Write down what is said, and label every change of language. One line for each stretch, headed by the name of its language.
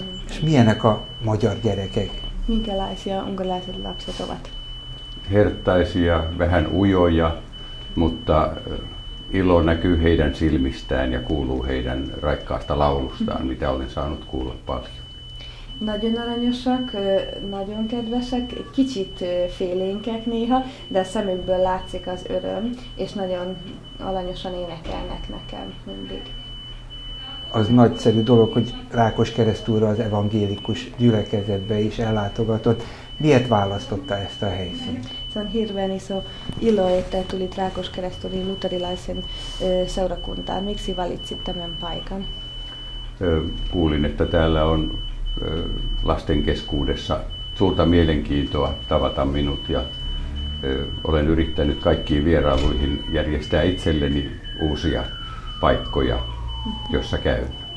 Hungarian: És milyenek a magyar gyerekek?
Finnish: Minkälaisia unkarilaiset lapset ovat? Herttaisia, vähän ujoja, mutta ilo näkyy heidän silmistään ja kuuluu heidän raikkaasta laulustaan, mitä olen saanut kuulla paljon.
Hungarian: Nagyon aranyosak, nagyon kedvesek, kicsit félénkek néha, de a szemükből látszik az öröm, és nagyon aranyosan énekelnek nekem mindig. Az nagyszerű dolog, hogy Rákoskeresztúra az evangélikus gyülekezetbe is ellátogatott. Miért választotta ezt a helyszínt?
Finnish: Se on hirveän iso ilo, että tulit Rákoskeresztúrin luterilaisen seurakuntaan. Miksi valitsit tämän paikan? Kuulin, että täällä on lasten keskuudessa suurta mielenkiintoa tavata minut ja olen yrittänyt kaikkiin vierailuihin järjestää itselleni uusia paikkoja, jossa käyn.